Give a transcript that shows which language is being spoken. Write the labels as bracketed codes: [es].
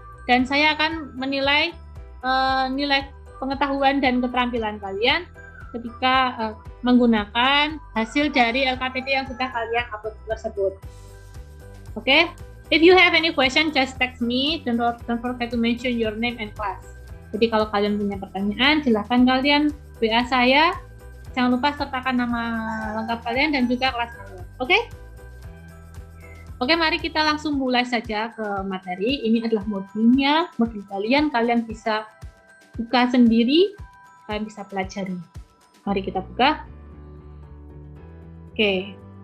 [id] Dan saya akan menilai nilai pengetahuan dan keterampilan kalian ketika menggunakan hasil dari LKPD yang sudah kalian upload tersebut. Oke? [en] If you have any question, just text me. Don't forget to mention your name and class. [id] Jadi kalau kalian punya pertanyaan, silahkan kalian WA saya. Jangan lupa sertakan nama lengkap kalian dan juga kelas kalian. Oke? Oke, mari kita langsung mulai saja ke materi. Ini adalah modulnya, modul kalian. Kalian bisa buka sendiri, kalian bisa pelajari. Mari kita buka. Oke.